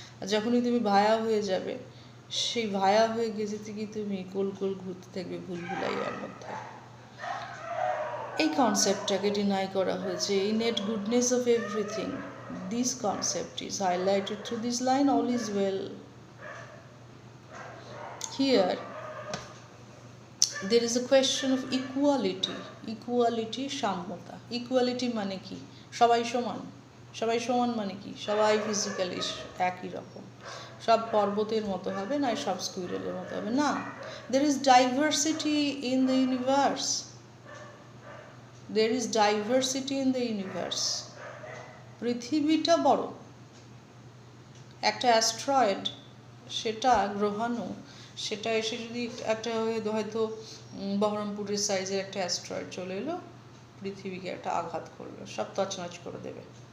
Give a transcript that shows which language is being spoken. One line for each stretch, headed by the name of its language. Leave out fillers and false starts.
Bangla: আর যখনই তুমি ভায়া হয়ে যাবে, সেই ভায়া হয়ে যেতে গিয়ে তুমি গোল গোল ঘুরতে থাকবে ভুলভুলাইয়ার মধ্যে। এই কনসেপ্টটাকে ডিনাই করা হয়েছে,
English: Innate goodness of everything. This concept is highlighted through this line, all is well. Here there is a question of equality, সাম্যতা।
Bangla: Equality মানে কি? সবাই সমান। সবাই সমান মানে কি? সবাই ফিজিক্যালি একই রকম, সব পর্বতের মতো হবে না, সব স্কুইরেলের মতো হবে না।
English: there is diversity in the universe. There is diversity in the universe.
Bangla: পৃথিবীটা বড়, একটা অ্যাস্ট্রয়েড, সেটা গ্রহাণু, সেটা এসে যদি একটা হয়তো বহরমপুরের সাইজের একটা অ্যাস্ট্রয়েড চলে এলো, পৃথিবীকে একটা আঘাত করলো, সব তছনছ করে দেবে।